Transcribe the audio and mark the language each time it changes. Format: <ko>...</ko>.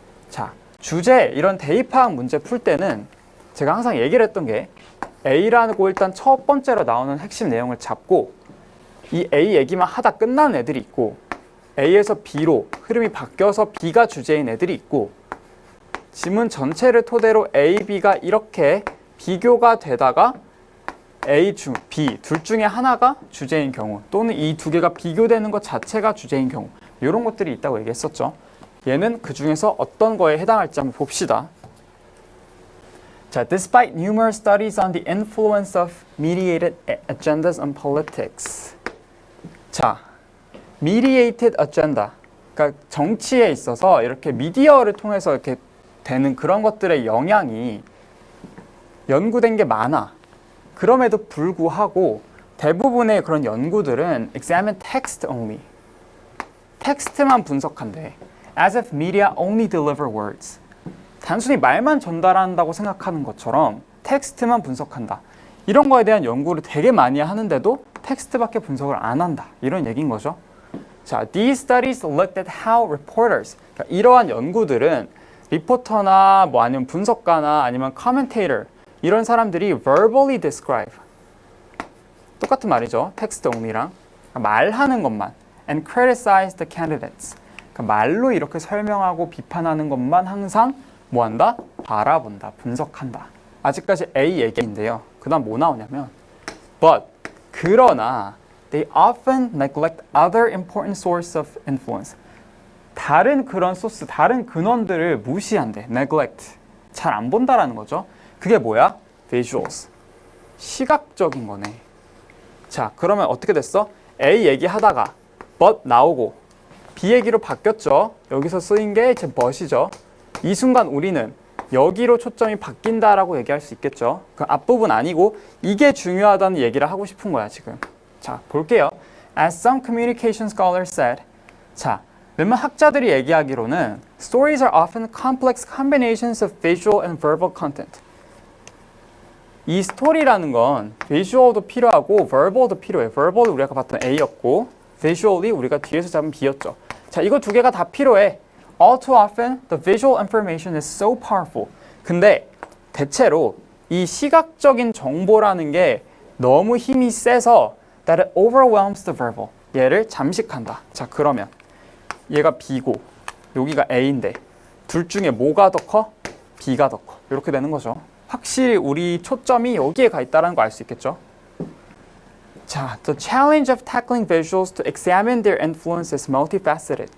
<ko>자, 주제 이런 대입파악 문제 풀 때는 제가 항상 얘기를 했던 게 A라고 일단 첫 번째로 나오는 핵심 내용을 잡고 이 A 얘기만 하다 끝나는 애들이 있고 A에서 B로 흐름이 바뀌어서 B가 주제인 애들이 있고 지문 전체를 토대로 A, B가 이렇게 비교가 되다가 A, B 둘 중에 하나가 주제인 경우 또는 이 두 개가 비교되는 것 자체가 주제인 경우 이런 것들이 있다고 얘기했었죠. 얘는 그 중에서 어떤 거에 해당할지 한번 봅시다.</ko> <en>자, despite numerous studies on the influence of mediated agendas on politics. 자, mediated agenda.</en> <ko>그러니까 정치에 있어서 이렇게 미디어를 통해서 이렇게 되는 그런 것들의 영향이 연구된 게 많아. 그럼에도 불구하고 대부분의 그런 연구들은</ko> <en>examine text only.</en> <ko>텍스트만 분석한대.</ko> <en>As if media only deliver words.</en> <ko>단순히 말만 전달한다고 생각하는 것처럼 텍스트만 분석한다. 이런 거에 대한 연구를 되게 많이 하는데도 텍스트밖에 분석을 안 한다. 이런 얘기인 거죠. 자,</ko> <en>these studies looked at how reporters,</en> <ko>그러니까 이러한 연구들은 리포터나 뭐 아니면 분석가나 아니면 commentator 이런 사람들이</ko> <en>verbally describe,</en> <ko>똑같은 말이죠.</ko> <en>text only랑</en> <ko>말하는 것만</ko> <en>and criticize the candidates.</en> <ko>그러니까 말로 이렇게 설명하고 비판하는 것만 항상 뭐한다? 바라본다, 분석한다. 아직까지 A 얘기인데요. 그 다음 뭐 나오냐면</ko> <en>but 그러나 they often neglect other important source of influence.</en> <ko>다른 그런 소스, 다른 근원들을 무시한대. neglect. 잘 안 본다라는 거죠. 그게 뭐야? visuals. 시각적인 거네. 자, 그러면 어떻게 됐어? A 얘기하다가 but 나오고 B 얘기로 바뀌었죠. 여기서 쓰인 게 제 but이죠. 이 순간 우리는 여기로 초점이 바뀐다라고 얘기할 수 있겠죠. 그 앞부분 아니고 이게 중요하다는 얘기를 하고 싶은 거야, 지금. 자, 볼게요.</ko> <en>As some communication scholars said.</en> <ko>자, 몇몇 학자들이 얘기하기로는</ko> <en>stories are often complex combinations of visual and verbal content.</en> <ko>이 스토리라는 건 visual도 필요하고 verbal도 필요해. verbal은 우리가 봤던 A였고 visually 우리가 뒤에서 잡은 B였죠. 자, 이거 두 개가 다 필요해.</ko> <en>All too often, the visual information is so powerful.</en> <ko>근데 대체로 이 시각적인 정보라는 게 너무 힘이 세서</ko> <en>that it overwhelms the verbal.</en> <ko>얘를 잠식한다. 자, 그러면 얘가 B고 여기가 A인데 둘 중에 뭐가 더 커? B가 더 커. 이렇게 되는 거죠. 확실히 우리 초점이 여기에 가 있다는 거 알 수 있겠죠?</ko> <en>자, the challenge of tackling visuals to examine their influence is multifaceted.</en>